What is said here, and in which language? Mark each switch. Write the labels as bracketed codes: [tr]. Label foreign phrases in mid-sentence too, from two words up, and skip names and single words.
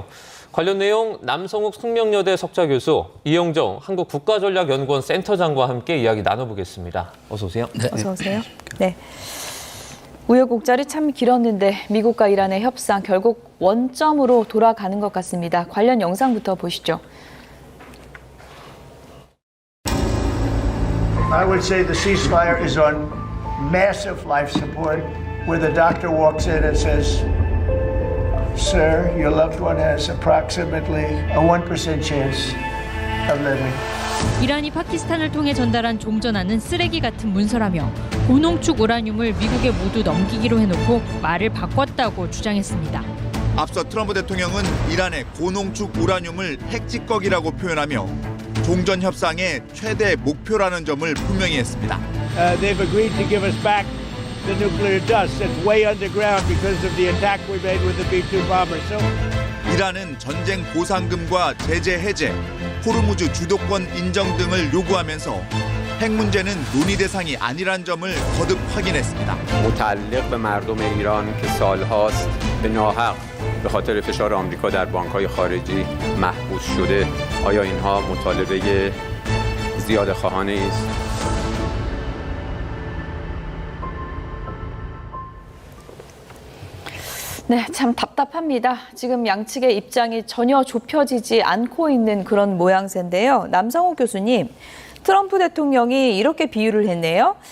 [ko] 관련 내용 남성욱 숙명여대 석좌 교수, 이영정 한국국가전략연구원 센터장과 함께 이야기 나눠보겠습니다. 어서 오세요. 네. 어서 오세요. 네. 우여곡절이 참 길었는데 미국과 이란의 협상 결국 원점으로 돌아가는 것 같습니다. 관련 영상부터 보시죠. [en] I would say the ceasefire is on massive life support, where the doctor walks in and says, "Sir, your loved one has approximately a 1% chance of living." [ko] 이란이 파키스탄을 통해 전달한 종전하는 쓰레기 같은 문서라며 고농축 우라늄을 미국에 모두 넘기기로 해놓고 말을 바꿨다고 주장했습니다. 앞서 트럼프 대통령은 이란의 고농축 우라늄을 핵찌꺼기라고 표현하며 종전 협상의 최대 목표라는 점을 분명히 했습니다. [en] They've agreed to give us back the nuclear dust that's way underground because of the attack we made with the B-2 bomber. So [ko] 이란은 전쟁 보상금과 제재 해제, 호르무즈 주도권 인정 등을 요구하면서 핵 문제는 논의 대상이 아니란 점을 거듭 확인했습니다. [fa] متعلق به مردم ایران که سالهاست به ناحق به خاطر فشار آمریکا در بانک‌های خارجی محبوس شده آیا اینها مطالبه زیاده‌خواهانه است؟ [ko] 네, 참 답답합니다. 지금 양측의 입장이 전혀 좁혀지지 않고 있는 그런 모양새인데요. 남성욱 교수님, 트럼프 대통령이 이렇게 비유를 했네요.